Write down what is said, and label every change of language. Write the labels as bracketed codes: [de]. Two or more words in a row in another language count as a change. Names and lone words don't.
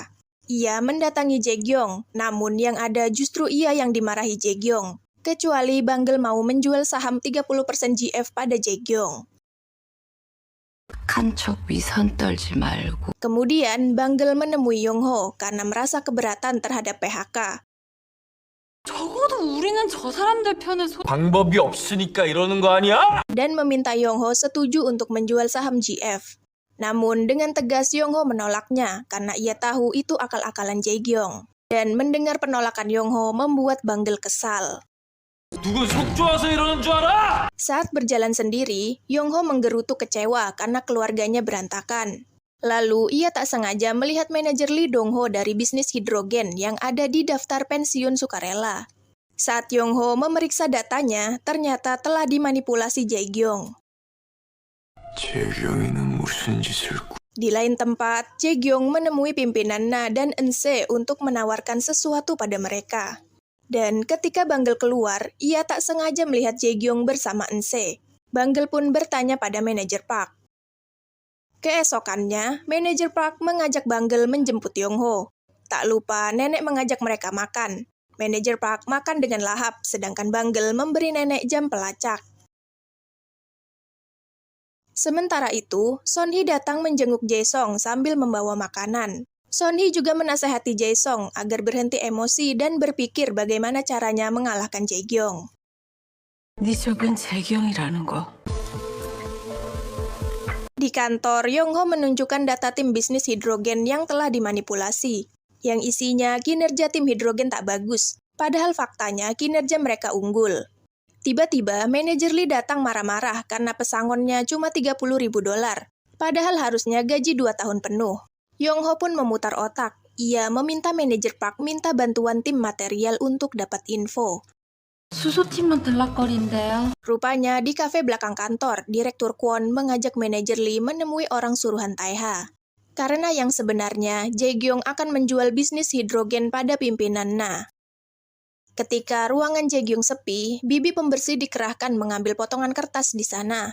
[id] Ia mendatangi Jae-gyong, namun yang ada justru ia yang dimarahi Jae-gyong. kecuali Banggel mau menjual saham 30% GF pada Jae-gyong. [ko] 한 척 위선 떨지 말고. [id] Kemudian Banggel menemui Yong-ho karena merasa keberatan terhadap PHK. [ko] 적어도 우리는 저 사람들 편에 방법이 없으니까 이러는 거 아니야? [id] Dan meminta Yong-ho setuju untuk menjual saham GF. Namun dengan tegas Yong-ho menolaknya karena ia tahu itu akal-akalan Jae-gyong. Dan mendengar penolakan Yong-ho membuat Banggel kesal. [ko] 누군 속 좋아서 이러는 줄 알아? [id] Saat berjalan sendiri, Yong-ho menggerutu kecewa karena keluarganya berantakan. Lalu ia tak sengaja melihat manajer Lee Dong-ho dari bisnis hidrogen yang ada di daftar pensiun sukarela. Saat Yong-ho memeriksa datanya, ternyata telah dimanipulasi Jae-gyong. [ko] 재경이는 무슨 짓을 [id] Di lain tempat, Jae-gyong menemui pimpinan Na dan Eun-se untuk menawarkan sesuatu pada mereka. Dan ketika Banggel keluar, ia tak sengaja melihat Jae-gyong bersama Eun-se. Banggel pun bertanya pada manajer Park. Keesokannya, manajer Park mengajak Banggel menjemput Yong-ho. Tak lupa, nenek mengajak mereka makan. Manajer Park makan dengan lahap, sedangkan Banggel memberi nenek jam pelacak. Sementara itu, Son-hee datang menjenguk Jae-song sambil membawa makanan. Son-hee juga menasehati Jae-song agar berhenti emosi dan berpikir bagaimana caranya mengalahkan Jae-gyong. [ko] 네 적은 재경이라는 거. [id] Di kantor, Yong-ho menunjukkan data tim bisnis hidrogen yang telah dimanipulasi, yang isinya kinerja tim hidrogen tak bagus, padahal faktanya kinerja mereka unggul. Tiba-tiba, manajer Lee datang marah-marah karena pesangonnya cuma $30.000, padahal harusnya gaji 2 tahun penuh. Yong-ho pun memutar otak. Ia meminta manajer Park minta bantuan tim material untuk dapat info. [ko] 수소팀만 들락거린대요. [id] Rupanya di kafe belakang kantor, Direktur Kwon mengajak manajer Lee menemui orang suruhan Taeha. Karena yang sebenarnya, Jae-gyong akan menjual bisnis hidrogen pada pimpinan Na. Ketika ruangan Jae-gyong sepi, bibi pembersih dikerahkan mengambil potongan kertas di sana.